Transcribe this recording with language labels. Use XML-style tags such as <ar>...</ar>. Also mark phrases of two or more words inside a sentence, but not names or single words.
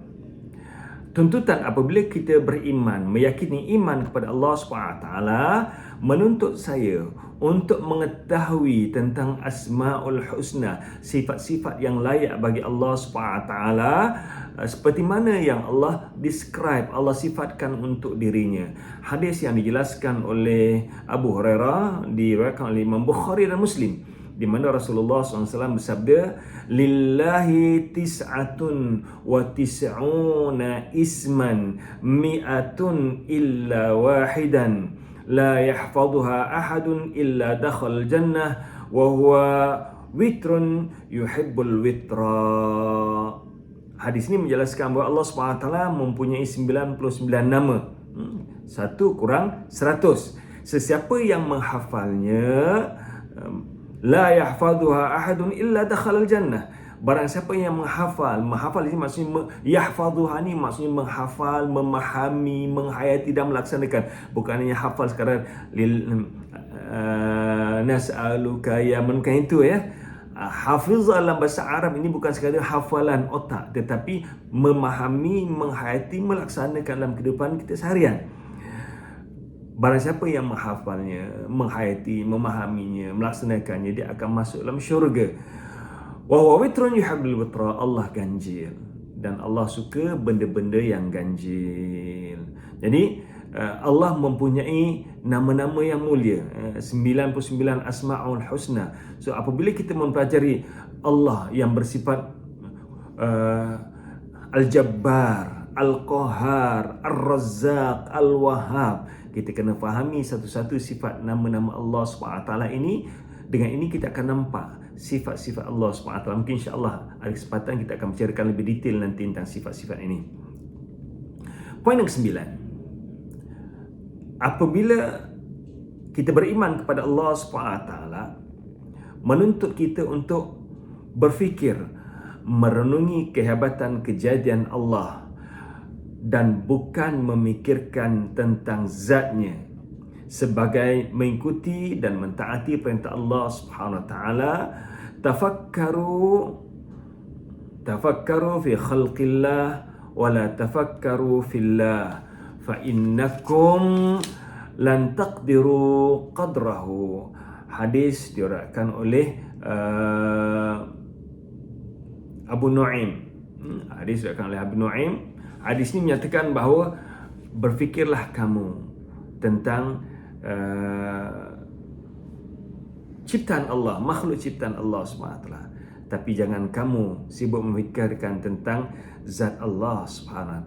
<ms>Tuntutan apabila kita beriman, meyakini iman kepada Allah SWT menuntut saya untuk mengetahui tentang Asmaul Husna, sifat-sifat yang layak bagi Allah SWT, seperti mana yang Allah describe, Allah sifatkan untuk dirinya. Hadis yang dijelaskan oleh Abu Hurairah diriwayatkan oleh Imam Bukhari dan Muslim, di mana Rasulullah SAW bersabda,</ms> <ar>لله تسعة وتسعون اسما مائة إلا واحدا لا يحفظها أحد إلا دخل جنة وهو وتر يحب الوتر.</ar> <ms>Hadis ini menjelaskan bahawa Allah SWT mempunyai 99 nama. Satu kurang 100. Sesiapa yang menghafalnya,</ms> <ar>لا يحفظها أحد إلا دخل الجنة.</ar> <ms>Barang siapa yang menghafal ini maksudnya yahfaduha ni maksudnya menghafal, memahami, menghayati dan melaksanakan. Bukan hanya hafal sekadar nas'aluka ya bukan itu ya. Hafiz dalam bahasa Arab ini bukan sekadar hafalan otak, tetapi memahami, menghayati, melaksanakan dalam kehidupan kita seharian. Barang siapa yang menghafalnya, menghayati, memahaminya, melaksanakannya, dia akan masuk dalam syurga.</ms> <ar>وهو وتر يحب الوتر.</ar> <ms>Allah ganjil dan Allah suka benda-benda yang ganjil. Jadi Allah mempunyai nama-nama yang mulia, 99 Asmaul Husna. So apabila kita mempelajari Allah yang bersifat Al-Jabbar, Al-Qahar, Ar-Razzaq, Al-Wahhab, kita kena fahami satu-satu sifat nama-nama Allah SWT ini. Dengan ini kita akan nampak sifat-sifat Allah SWT. Mungkin insya-Allah ada kesempatan kita akan bicarakan lebih detail nanti tentang sifat-sifat ini. Poin yang ke-9. Apabila kita beriman kepada Allah SWT, menuntut kita untuk berfikir, merenungi kehebatan kejadian Allah dan bukan memikirkan tentang zatnya, sebagai mengikuti dan mentaati perintah Allah</ms> <ar>سبحانه وتعالى. تفكروا في خلق الله ولا تفكروا في الله فإنكم لن تقدروا قدره.</ar> <ms>Hadis diriwayatkan oleh Abu Nuaim. Hadis diriwayatkan oleh Abu Nuaim. Hadis ini menyatakan bahawa berfikirlah kamu tentang ciptaan Allah, makhluk ciptaan Allah SWT, tapi jangan kamu sibuk memikirkan tentang zat Allah SWT.</ms>